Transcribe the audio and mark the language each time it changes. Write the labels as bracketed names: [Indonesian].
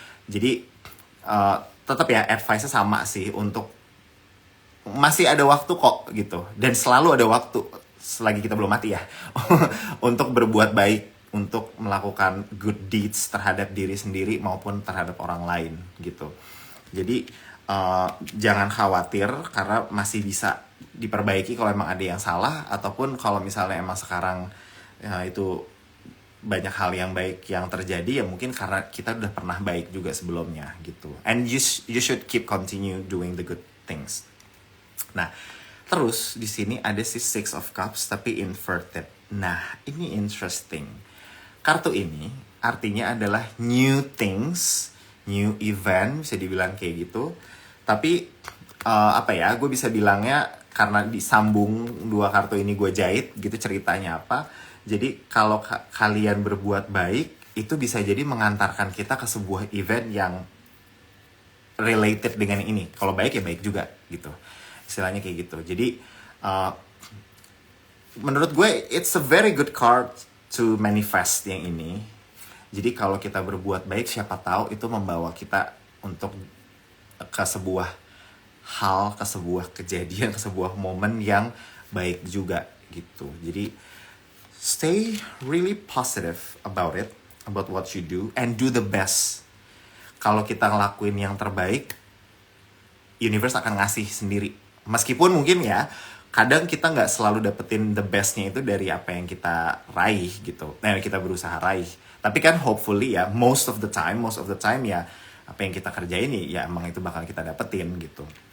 [Indonesian] Jadi tetap ya advice-nya sama sih, untuk masih ada waktu kok gitu, dan selalu ada waktu selagi kita belum mati ya untuk berbuat baik, untuk melakukan good deeds terhadap diri sendiri maupun terhadap orang lain gitu. Jadi jangan khawatir karena masih bisa diperbaiki kalau emang ada yang salah, ataupun kalau misalnya emang sekarang itu banyak hal yang baik yang terjadi, ya mungkin karena kita udah pernah baik juga sebelumnya gitu. [English] And you should keep continue doing the good things. [Indonesian] Nah, terus di sini ada si Six of Cups tapi inverted. Nah, ini interesting. Kartu ini artinya adalah new things, new event, bisa dibilang kayak gitu. Tapi apa ya, gue bisa bilangnya karena disambung dua kartu ini gue jahit gitu ceritanya apa. Jadi kalau kalian berbuat baik, itu bisa jadi mengantarkan kita ke sebuah event yang related dengan ini. Kalau baik ya baik juga gitu. Istilahnya kayak gitu. Jadi menurut gue [English] it's a very good card to manifest [Indonesian] yang ini. Jadi kalau kita berbuat baik, siapa tahu itu membawa kita untuk ke sebuah hal, ke sebuah kejadian, ke sebuah momen yang baik juga gitu. Jadi [English] stay really positive about it, about what you do, and do the best. [Indonesian] Kalau kita ngelakuin yang terbaik, universe akan ngasih sendiri. Meskipun mungkin ya, kadang kita nggak selalu dapetin the bestnya itu dari apa yang kita raih gitu. Nah, kita berusaha raih. Tapi kan hopefully ya, [English] most of the time [Indonesian] ya, apa yang kita kerjain ya emang itu bakal kita dapetin gitu.